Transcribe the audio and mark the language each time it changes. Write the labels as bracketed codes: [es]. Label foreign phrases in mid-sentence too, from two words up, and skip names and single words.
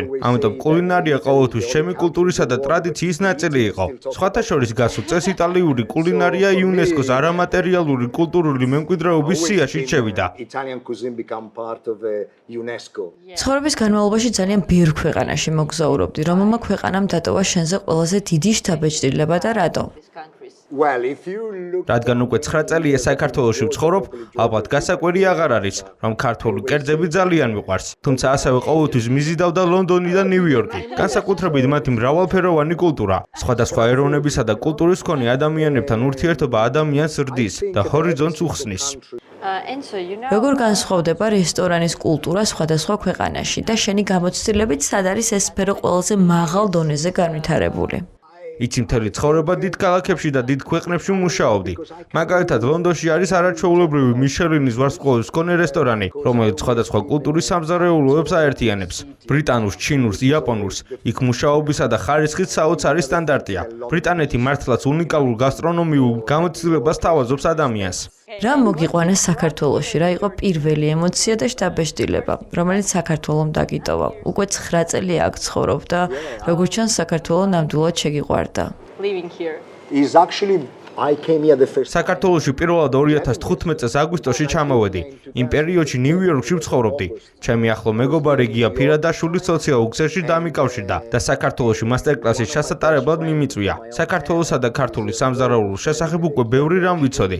[ka] ამიტომ კულინარია ყოველთვის ჩემი კულტურისა და ტრადიციის ნაწილი იყო. სხვათა შორის გასულ წელს იტალიური კულინარია იუნესკოს არამატერიალური კულტურული მემკვიდრეობის სიაში შევიდა. [en] Italian cuisine become part of UNESCO. [ka] ცხოვრების განმავლობაში ძალიან ბევრ ქვეყანაში მოგზაურობდი. რომელმა ქვეყანამ დატოვა შენზე ყველაზე დიდი შთაბეჭდილება და რატომ? [en] Well, if you look [ka] რადგან უკვე 9 წელია საქართველოში ვცხოვრობ, ალბათ გასაკვირი აღარ არის, რომ ქართული კერძები ძალიან მიყვარს. თუმცა ასევე ყოველთვის მიზიდავდა ლონდონი და ნიუ-იორკი. განსაკუთრებით მათი მრავალფეროვანი კულტურა, სხვადასხვა ეროვნებისა და კულტურის მქონე ადამიანებთან ურთიერთობა ადამიანს ზრდის და ჰორიზონტს უხსნის. [en] Enso, you know. [ka] როგორ განსხვავდება რესტორანის კულტურა სხვადასხვა ქვეყანაში და შენი გამოცდილებით სად არის ეს სფერო ყველაზე მაღალ დონეზე განვითარებული? იცი მთელი ცხოვრება დიდ ქალაქებში და დიდ ქვეყნებში მუშაობდი. მაგალითად, ლონდონში არის არაჩვეულებრივი მიშელინის ვარსკვლავის მქონე რესტორანი, რომელიც სხვადასხვა კულტურის სამზარეულოებს აერთიანებს. ბრიტანულს, ჩინურს, იაპონურს, იქ მუშაობისა და ხარისხის საოცარი სტანდარტია. ბრიტანეთი მართლაც უნიკალურ გასტრონომიულ გამოცდილებას თავაზობს ადამიანს. რა მოგიყვანეს საქართველოში? რა იყო პირველი ემოცია და შთაბეჭდილება, რომელიც საქართველომ დაგიტოვა? უკვე 9 წელი აქ ცხოვრობ და როგორც ჩანს, საქართველო ნამდვილად შეგიყვარდა. [en] Living here. is actually I came here the first [ka] საქართველოში პირველად 2015 წელს აგვისტოში ჩამოვედი. იმ პერიოდში ნიუ-იორკში ვცხოვრობდი. ჩემი ახლო მეგობარი გია ფირადაშვილი სოციალურ ქსელში დამიკავშირდა და საქართველოში მასტერკლასის ჩასატარებლად მიმიწვია. საქართველოსა და ქართული სამზარეულოს შესახებ უკვე ბევრი რამ ვიცოდი.